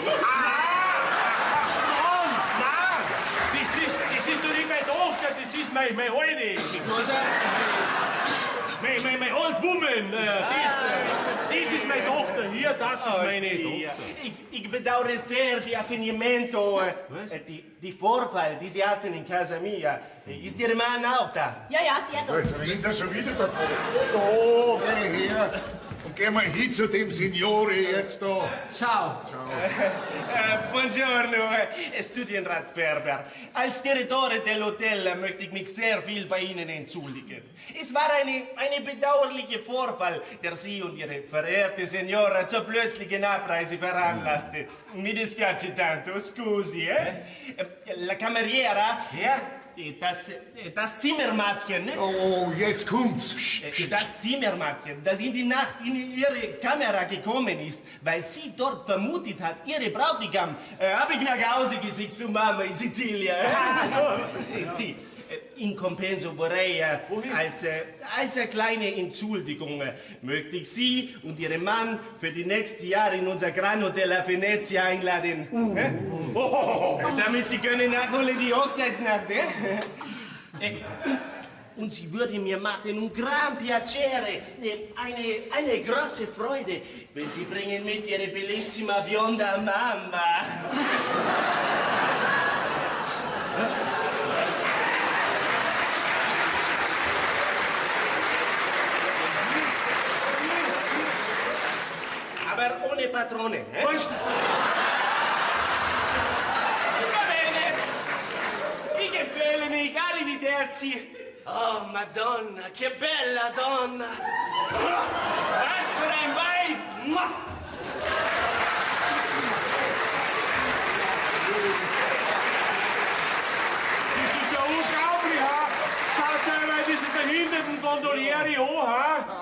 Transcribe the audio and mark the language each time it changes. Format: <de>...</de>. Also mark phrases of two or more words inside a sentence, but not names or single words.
<de>Nein, das ist doch nicht meine Tochter, das ist meine Alte. Meine</de> <en>Old Woman.</en> <de>Das ist meine Tochter hier, das ist meine Tochter. Ich bedauere sehr die Affinimento, die Vorfall, die Sie hatten</de> <it>in casa mia.</it> <de>Ist Ihr Mann auch da? Ja, der da. Jetzt rennt er schon wieder davon. Oh, geh her. Und geh mal hin zu dem Signore jetzt da.</de> <it>Ciao. Buongiorno, Studienrat Ferber.</it> <de>Als</de> <it>Direttore dell'Hotel</it> <de>möchte ich mich sehr viel bei Ihnen entschuldigen. Es war eine bedauerliche Vorfall, der Sie und Ihre verehrte Signora zur plötzlichen Abreise veranlasste.</de> <it>Mi dispiace tanto, scusi, La cameriera,</it> <de>das Zimmermädchen, ne? Oh, jetzt kommt's. Das Zimmermädchen, das in die Nacht in ihre Kamera gekommen ist, weil sie dort vermutet hat, ihre Bräutigam, habe ich nach Hause geschickt zu Mama in Sizilien. Sie,</de> <it>in compenso vorrei,</it> <de>als kleine Entschuldigung, möchte ich Sie und Ihren Mann für die nächsten Jahre in unser Gran Hotel a Venezia einladen. Damit Sie können nachholen die Hochzeitsnacht. Und sie würde mir machen</de> <it>un gran piacere,</it> <de>eine große Freude, wenn Sie bringen mit Ihre</de> <it>bellissima bionda Mama.</it> <de>Aber ohne Patrone. Was?</de> <it>Va bene. Chi che miei cari Viterzi. Oh, Madonna, che bella donna.</it> <de>Was für ein Weib. Mua. Das ist ja unglaublich, ha? Schaut einmal diese behinderten Gondoliere an, ha?</de>